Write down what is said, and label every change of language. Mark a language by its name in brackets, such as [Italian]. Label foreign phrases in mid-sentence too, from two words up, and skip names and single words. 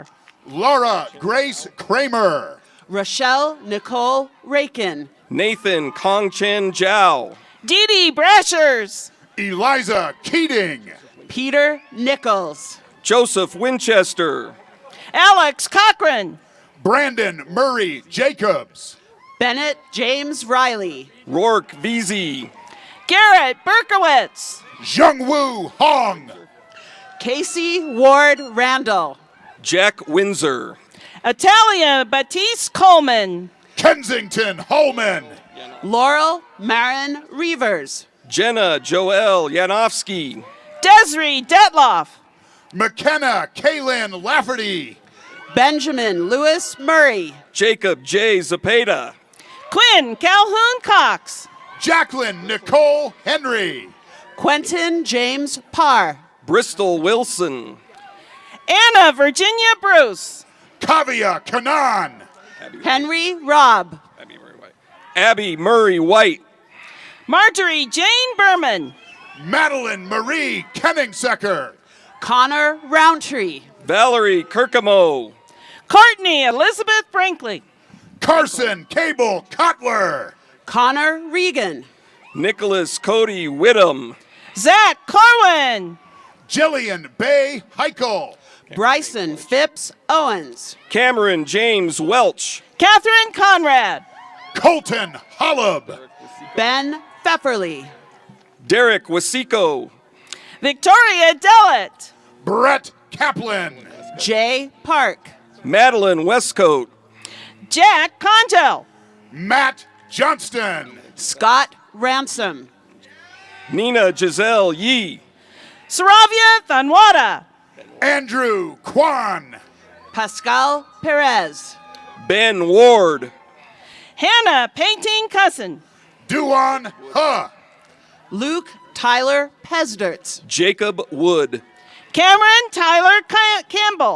[English] Laura Grace Kramer. Rochelle Nicole Rakin. Nathan Kongchen Zhao. Dee Dee Brashers. Eliza Keating. Peter Nichols. Joseph Winchester. Alex Cochran. Brandon Murray Jacobs. Bennett James Riley. Rourke Veazey. Garrett Berkowitz. Jungwoo Hong. Casey Ward Randall. Jack Windsor. Atalia Batiste Coleman. Kensington Holman. Laurel Marin Reavers. Jenna Joel Yanofsky. Desiree Detloff. McKenna Kaylin Lafferty. Benjamin Lewis Murray. Jacob J. Zapata. Quinn Calhoun Cox. Jacqueline Nicole Henry. Quentin James Parr. Bristol Wilson. Anna Virginia Bruce. Kavia Kanan. Henry Robb. Abby Murray White. Marjorie Jane Berman. Madeline Marie Kenningsecker. Connor Roundtree. Valerie Kirkamo. Courtney Elizabeth Brinkley. Carson Cable Cutler. Connor Regan. Nicholas Cody Whittam. Zach Corwin. Jillian Bay Heichel. Bryson Phipps Owens. Cameron James Welch. Catherine Conrad. Colton Hollub. Ben Pfefferly. Derek Wasico. Victoria Dellett. Brett Kaplan. Jay Park. Madeline Westcoat. Jack Conjo. Matt Johnston. Scott Ransom. Nina Giselle Yee. Saravia Thanwada. Andrew Kwan. Pascal Perez. Ben Ward. Hannah Painting Cousin. Duan Huh. Luke Tyler Pesdertz. Jacob Wood. Cameron Tyler Campbell.